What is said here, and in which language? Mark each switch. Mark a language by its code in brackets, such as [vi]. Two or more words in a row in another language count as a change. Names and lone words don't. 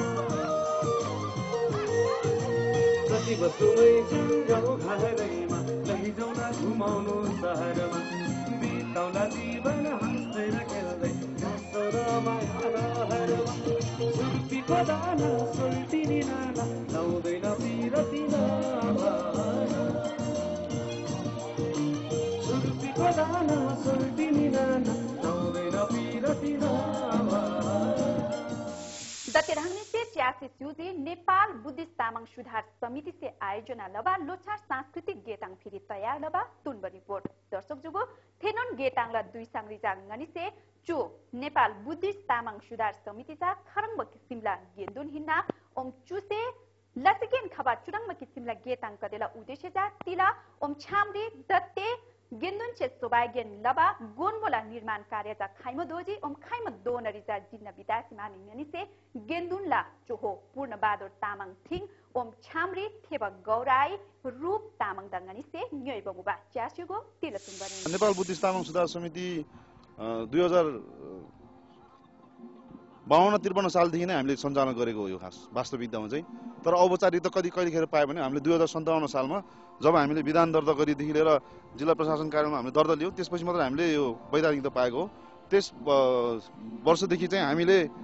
[ne] कति बस्नुमै ज्यान गाउँ घरैमा लैजाउला घुमाउनु सहरमा बिताउला जीवन हाँस्दै र खेल्दै गाँसौला माया रहरमा सुर्पीको दाना सोल्टिनी नाना लाउँदैन पिरती नामा सुर्पीको दाना सोल्टिनी नाना लाउँदैन पिरती नामा [taj] दतेरांगनी से 86 चूजे नेपाल बुद्धिस्ट तामाङ सुधार समिति से आयोजना लबा लोछार सांस्कृतिक गेताङ फिरी तयार लबा तुनब रिपोर्ट दर्शक जुगो थेनोन गेताङला दुई सांग्रिजा ngani से चो नेपाल बुद्धिस्ट तामाङ सुधार समिति चा खरंग किसिमला गेन्दुन हिन्ना ओम चुसे लसिकेन खबा चुरंग किसिमला गेताङ कदेला उद्देश्य जा तिला ओम छामरी दत्ते गेन्दुन छे सोबागेन लबा गोनमोला [ne] निर्माण कार्य [taj] जा खाइम दोजी ओम खाइम दोनरी जा जिन्न विदासी मानिङनी से गेन्दुन ला चोहो पूर्ण बहादुर तामाङ थिङ ओम छामरी थेब गौराई रूप तामाङ दंगनी से न्योय बमुबा च्यासुगो तिलसुन बने [ne] नेपाल बुद्धिस्ट तामाङ सुधार समिति 2052-53 सालदेखि नै हामीले सञ्चालन गरेको हो यो खास वास्तविकतामा चाहिँ तर औपचारिक त कहिलेखेर पायो भने हामीले 2057 सालमा जब हामीले विधान दर्ता गरेदेखि लिएर जिल्ला प्रशासन कार्यालयमा हामीले दर्ता लियौँ त्यसपछि मात्र हामीले यो वैधानिकता पाएको हो त्यस वर्षदेखि चाहिँ हामीले